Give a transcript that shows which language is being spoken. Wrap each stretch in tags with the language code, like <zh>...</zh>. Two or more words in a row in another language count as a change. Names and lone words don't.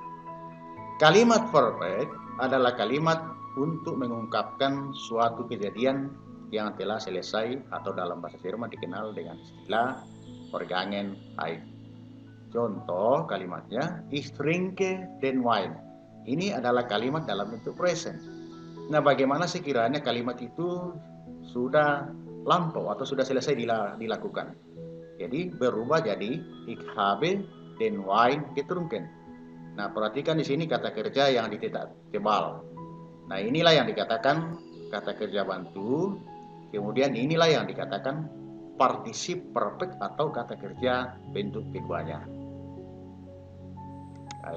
<id>Kalimat perfect adalah kalimat untuk mengungkapkan suatu kejadian yang telah selesai atau dalam bahasa Jerman dikenal dengan istilah Vergangenheit. Contoh kalimatnya,</id> <de>Ich trinke den Wein.</de> <id>Ini adalah kalimat dalam bentuk present. Nah, bagaimana sekiranya kalimat itu sudah lampau atau sudah selesai dilakukan? Jadi berubah jadi</id> <de>Ich habe den Wein getrunken.</de> <id>Nah, perhatikan di sini kata kerja yang dititik tebal. Nah, inilah yang dikatakan kata kerja bantu. Kemudian inilah yang dikatakan</id> <en>participle perfect</en> <id>atau kata kerja bentuk keduanya.</id>